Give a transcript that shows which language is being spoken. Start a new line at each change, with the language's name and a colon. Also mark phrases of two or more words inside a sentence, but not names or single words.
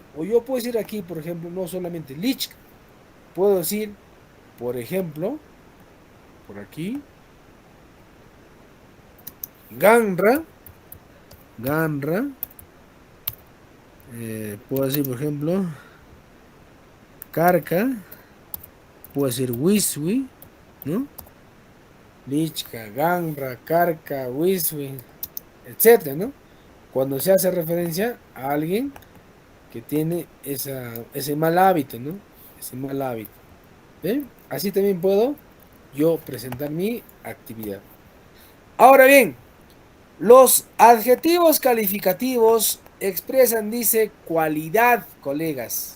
Spanish: O yo puedo decir aquí, por ejemplo, no solamente lichka. Puedo decir, por ejemplo, por aquí, ganra. Ganra. Puedo decir, por ejemplo, carca. Puede ser wiswi, ¿no?
Quechua: Lichka, ganra, carca, wiswi,
Spanish: etcétera, ¿no? Cuando se hace referencia a alguien que tiene ese mal hábito, ¿no? Ese mal hábito. ¿Ve? Así también puedo yo presentar mi actividad. Ahora bien, los adjetivos calificativos expresan, dice, cualidad, colegas.